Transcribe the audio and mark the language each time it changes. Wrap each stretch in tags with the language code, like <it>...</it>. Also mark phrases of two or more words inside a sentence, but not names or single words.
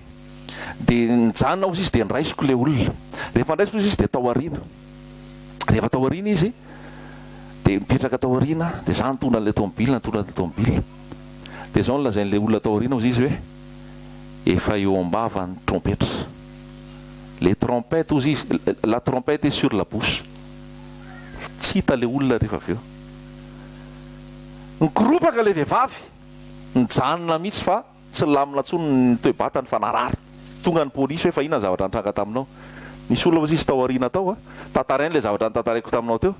<mg>Dia nijanona ozy izy dia niraisiko le olona. Rehefa niraisiko izy dia tao aoriana. Rehefa tao aoriana izy dia mipetraka tao aoriana dia za nitondra le tomobile, dia zao nolazain'le olona tao aoriana ozy izy hoe efa eo ambava ny trompetra.</mg> <fr>Le trompette</fr> <mg>ozy izy,</mg> <fr>la trompette est sur la bouche.</fr> <mg>Tsy hita le olona rehefa avy eo. Nigoropaka le vehivavy, nijanona mihitsy fa tsy lamina tsony ny toe-batany fa narary. Tonga ny polisy hoe fa inona zavatra nitranga taminao. Nisy olona ozy izy tao aoriana tao tantarainy le zavatra nitantaraiko taminao teo.</mg>